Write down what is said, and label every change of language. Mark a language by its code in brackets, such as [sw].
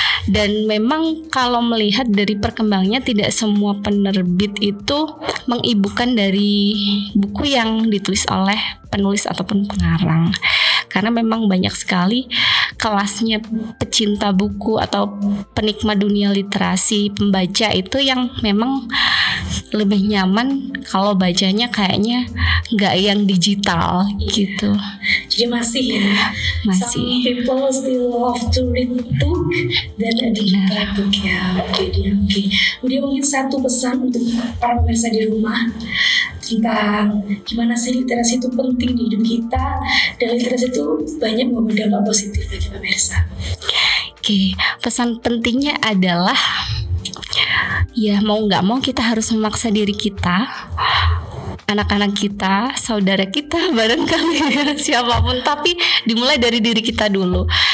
[id] Dan memang kalau melihat dari perkembangannya tidak semua penerbit itu mengibukan dari buku yang ditulis oleh penulis ataupun pengarang, karena memang banyak sekali kelasnya pecinta buku atau penikmat dunia literasi, pembaca itu yang memang lebih nyaman kalau bacanya kayaknya nggak yang digital gitu. Jadi masih ya, Masih. [en] some people still love to read book dan a digital book ya. [id] Oke. Kemudian mungkin satu pesan untuk para pemirsa di rumah tentang gimana sih literasi itu penting di hidup kita, dan literasi itu banyak membawa dampak positif bagi pemirsa. Oke, pesan pentingnya adalah ya mau nggak mau kita harus memaksa diri kita, anak-anak kita, saudara kita, barangkali ya, siapapun, tapi dimulai dari diri kita dulu.